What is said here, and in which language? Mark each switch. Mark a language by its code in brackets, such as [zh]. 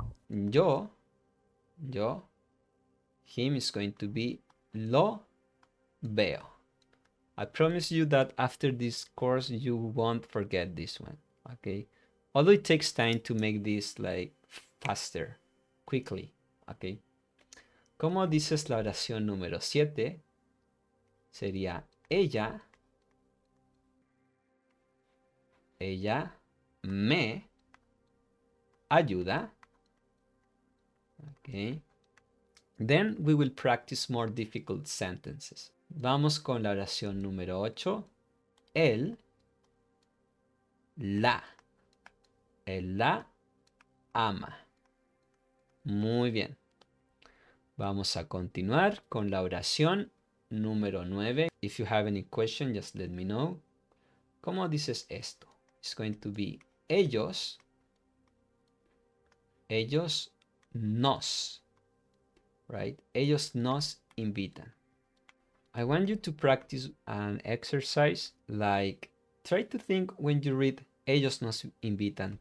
[en] Yo, him is going to be [es] lo veo. [en] I promise you that after this course, you won't forget this one, okay? Although it takes time to make this like faster, quickly, okay? [es] ¿Cómo dices la oración número 7? Sería ella me ayuda, okay? [en] Then we will practice more difficult sentences. [es] Vamos con la oración número 8. Él la ama. Muy bien. Vamos a continuar con la oración número 9. [en] If you have any question, just let me know. [es] ¿Cómo dices esto? [en] It's going to be [es] ellos nos, [en] right? [es] Ellos nos invitan. [en] I want you to practice an exercise like try to think when you read [es] ellos nos invitan.